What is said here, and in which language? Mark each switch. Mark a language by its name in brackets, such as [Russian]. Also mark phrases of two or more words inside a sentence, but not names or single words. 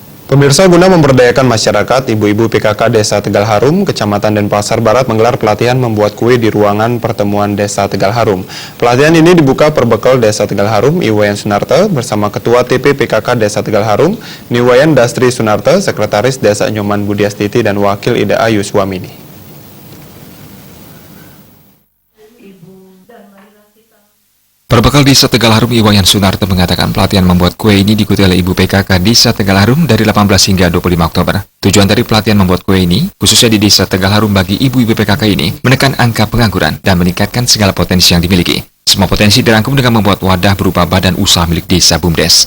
[Indonesian] Pemirsa, guna memberdayakan masyarakat, ibu-ibu PKK Desa Tegal Harum, Kecamatan Denpasar Barat menggelar pelatihan membuat kue di ruangan pertemuan Desa Tegal Harum. Pelatihan ini dibuka perbekal Desa Tegal Harum, Iwayan Sunarto, bersama Ketua TP PKK Desa Tegal Harum, Niwayan Dastri Sunarto, Sekretaris Desa Nyoman Budiastiti, dan Wakil IDA Yuswamini. Perbekal Desa Tegal Harum, Iwayan Sunarto mengatakan pelatihan membuat kue ini diikuti oleh ibu PKK Desa Tegal Harum dari 18 hingga 25 Oktober. Tujuan dari pelatihan membuat kue ini, khususnya di Desa Tegal Harum bagi ibu-ibu PKK ini, menekan angka pengangguran dan meningkatkan segala potensi yang dimiliki. Semua potensi dirangkum dengan membuat wadah berupa badan usaha milik desa BUMDes.